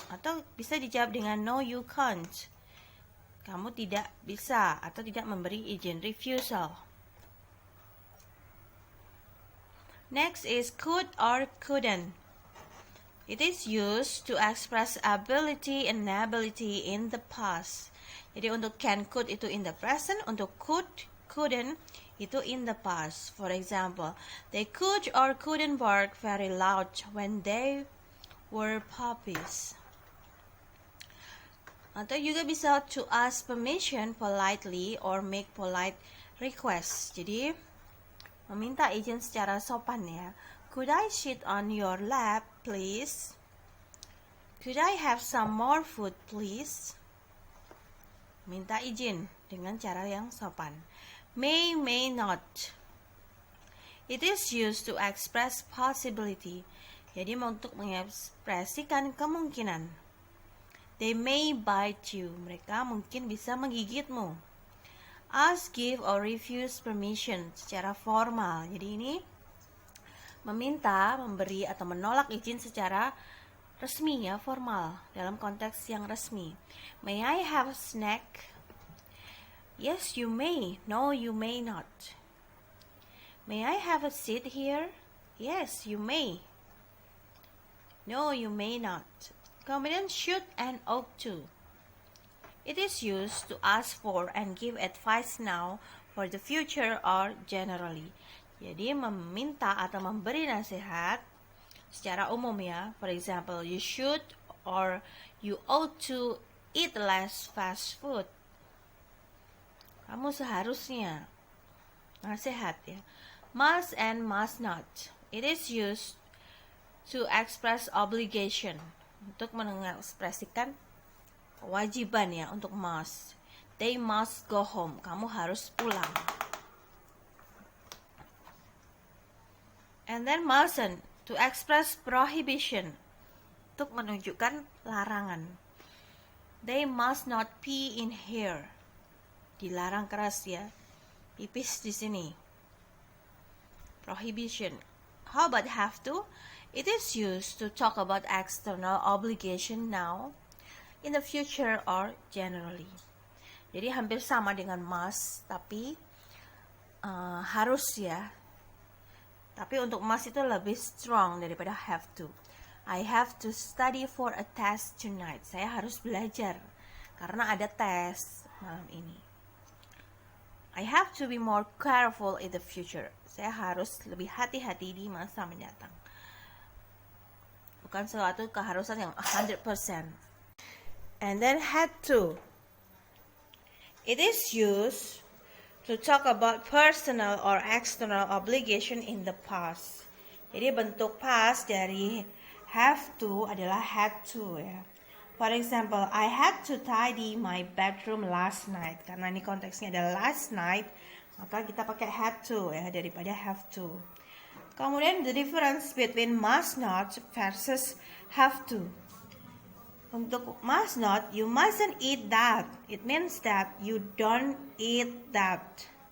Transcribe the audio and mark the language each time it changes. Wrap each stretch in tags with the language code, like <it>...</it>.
<id>Atau bisa dijawab dengan</id> <en>no you can't,</en> <id>kamu tidak bisa atau tidak memberi izin, refusal.</id> <en>Next is could or couldn't. It is used to express ability and inability in the past.</en> <id>Jadi untuk can, could itu</id> <en>in the present,</en> <id>untuk could, couldn't itu</id> <en>in the past. For example, they could or couldn't bark very loud when they were puppies.</en> <id>Atau juga bisa</id> <en>to ask permission politely or make polite requests.</en> <id>Jadi meminta izin secara sopan, ya.</id> <en>Could I sit on your lap, please? Could I have some more food, please?</en> <id>Minta izin dengan cara yang sopan.</id> <en>May not. It is used to express possibility.</en> <id>Jadi untuk mengekspresikan kemungkinan.</id> <en>They may bite you.</en> <id>Mereka mungkin bisa menggigitmu.</id> <en>Ask, give, or refuse permission</en> <id>secara formal. Jadi ini meminta, memberi, atau menolak izin secara resmi, ya, formal, dalam konteks yang resmi.</id> <en>May I have a snack? Yes, you may. No, you may not. May I have a seat here? Yes, you may. No, you may not.</en> <id>Kemudian should and ought to.</id> <en>It is used to ask for and give advice now, for the future, or generally.</en> <id>Jadi meminta atau memberi nasihat secara umum, ya.</id> <en>For example, you should or you ought to eat less fast food.</en> <id>Kamu seharusnya, nasihat, ya.</id> <en>Must and must not. It is used to express obligation,</en> <id>untuk mengekspresikan kewajiban, ya, untuk must.</id> <en>They must go home.</en> <id>Kamu harus pulang.</id> <en>And then mustn't, to express prohibition,</en> <id>untuk menunjukkan larangan.</id> <en>They must not pee in here.</en> <id>Dilarang keras ya. Pipis di sini.</id> <en>Prohibition. How about have to? It is used to talk about external obligation now, in the future, or generally.</en> <id>Jadi hampir sama dengan must, tapi harus ya. Tapi untuk must itu lebih strong daripada have to.</id> <en>I have to study for a test tonight.</en> <id>Saya harus belajar karena ada tes malam ini.</id> <en>I have to be more careful in the future.</en> <id>Saya harus lebih hati-hati di masa mendatang. Bukan suatu keharusan yang 100%.</id> <en>And then had to. It is used to talk about personal or external obligation in the past.</en> <id>Jadi bentuk past dari have to adalah had to ya.</id> <en>For example, I had to tidy my bedroom last night.</en> <id>Karena ini konteksnya adalah</id> <en>last night,</en> <id>maka kita pakai had to ya daripada have to. Kemudian</id> <en>the difference between must not versus have to.</en> <id>Untuk</id> <en>must not, you mustn't eat that. It means that you don't eat that.</en>